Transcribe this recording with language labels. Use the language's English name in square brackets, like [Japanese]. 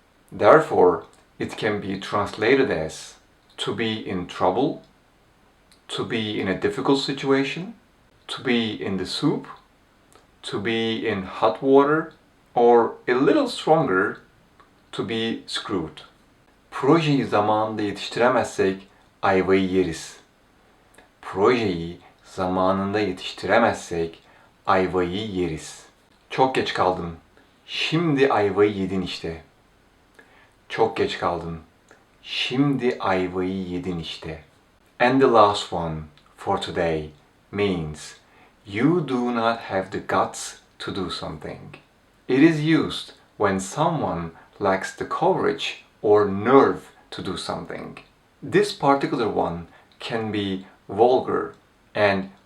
[English] Therefore, it can be translated as to be in trouble, to be in a difficult situation, to be in the soup, to be in hot water, or a little stronger, to be screwed. [Turkish] Projeyi zamanında yetiştiremezsek ayvayı yeriz. Projeyi zamanında yetiştiremezsek ayvayı yeriz. Çok geç kaldın. Şimdi ayvayı yedin işte. Çok geç kaldın. Şimdi ayvayı yedin işte. [English] And the last one for today means you do not have the guts to do something. It is used when someone lacks the courage or nerve to do something. This particular one can be vulgar and